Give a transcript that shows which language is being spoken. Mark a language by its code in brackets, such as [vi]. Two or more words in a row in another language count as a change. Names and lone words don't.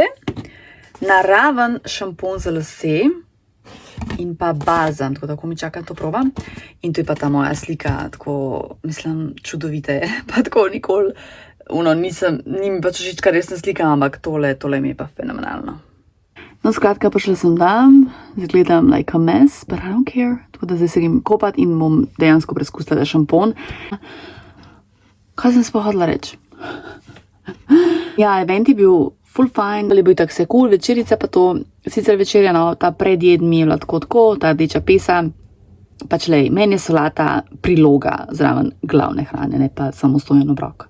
[sl] Naraven šampon za lase in pa balzam, tako da ko mi čakam, to probam. In tu je pa ta moja slika, tako, mislim, čudovite, pa tako nikoli, ni mi pač všeč, kar res ne slikam, ampak tole mi je pa fenomenalno. No, skratka, prišla sem tam, zgledam [en] like a mess, but I don't care. [sl] Tako da zdaj se grem kopat in bom dejansko preskusila šampon. Kaj sem sploh hotela reči? Ja, event je bil [en] full fine, [sl] ali je bil tak se cool, večerica pa to, sicer večerja, no, ta predjed mi je bila tako, ta rdeča pesa, pač lej, meni je solata priloga zraven glavne hrane, ne pa samostojen obrok.